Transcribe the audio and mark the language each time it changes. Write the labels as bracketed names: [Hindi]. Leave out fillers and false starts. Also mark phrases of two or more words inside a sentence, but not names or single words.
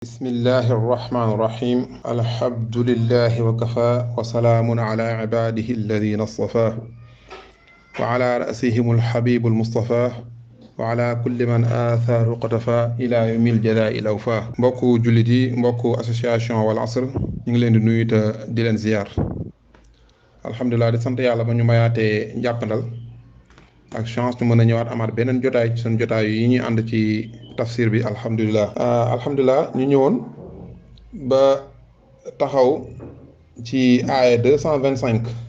[Arabic] بسم الله الرحمن الرحيم الحمد لله وكفى وسلام على عباده الذين اصطفاه وعلى رأسهم الحبيب المصطفى وعلى كل من آثار قتفى إلى يوم الجزاء الأوفى [Wolof] mbokku jullit yi mbokku association Wal Asr ñu ngi leen di nuyu te di leen ziyaar alhamdulilah di sant yàlla ba ñu mayaatee njàppandal ak chance ñu mën a ñëwaat amaat beneen jotaay ci seen jotaay yi ñuy ànd ci tafsir bi alhamdulilah ñu ñëwoon ba taxaw ci aaya 225